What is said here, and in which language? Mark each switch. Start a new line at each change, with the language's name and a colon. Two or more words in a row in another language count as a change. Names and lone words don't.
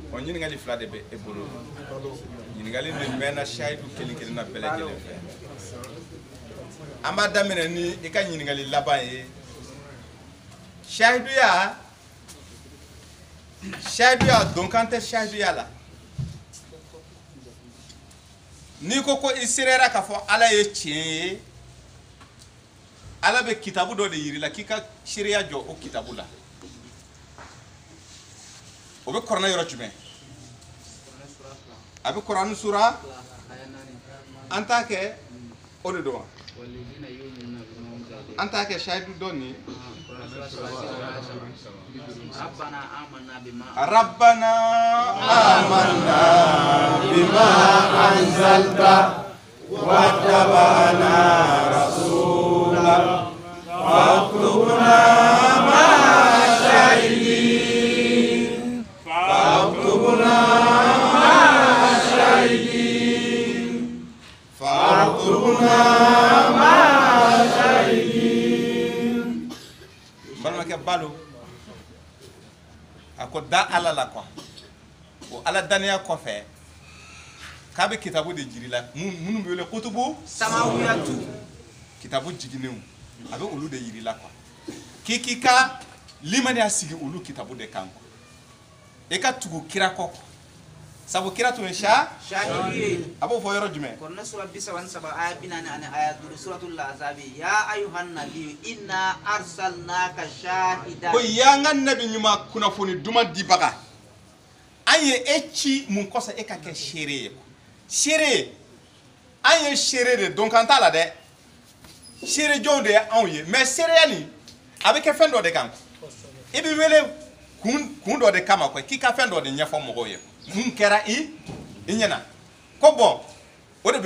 Bambara: o ɲininkali fila de bɛ e bolo ɲininkali de mɛnna sayidu kelen kelenna bɛɛ lajɛlen fɛ an b'a daminɛ ni i ka ɲininkali laban ye sayiduya donkan tɛ sayiduya la n'i ko ko i serera k'a fɔ ala ye tiɲɛ ye ala bɛ kitabu dɔ de yiri la k'i ka seereya jɔ o kitabu la o bɛ kuranɛ yɔrɔ jumɛn a bɛ kuranɛ sura an t'a kɛ o de don wa an t'a kɛ sayidu dɔ nin
Arabic: ربنا آمنا بما أنزلت واتبعنا رسولك فاكتبنا مع الشاهدين فاكتبنا مع الشاهدين فاكتبنا مع الشاهدين
Bambara: برمك بالو ako da ala la quoi o ala daniya kɔfɛ k'a bɛ kitabu de jiri la minnu bɛ wele kutubu samawiyatu kitabu jiginenw a bɛ olu de jiri la quoi k'i ka limaniya sigi olu kitabu de kan quoi e ka tugu kira kɔ sabu kira tun ye shahidu ye a b'o fɔ yɔrɔ jumɛn kɔnɔ sura 37 aya 40 ani aya 5
Arabic: سورة الأحزاب يا أيها النبي إنا أرسلناك شاهدا
Bambara: ko y'an ka nabi ɲuman kunnafoni duman dibaga an ye e ci mun kɔsɔn e ka kɛ seere ye seere an ye seere de dɔn kan t'a la dɛ seere jɔnw de ye anw ye mais seereya nin a bɛ kɛ fɛn dɔ de kan i bɛ wele kun dɔ de kama quoi k'i ka fɛn dɔ de ɲɛfɔ mɔgɔw ye mun kɛra i ɲɛna ko bon o de bɛ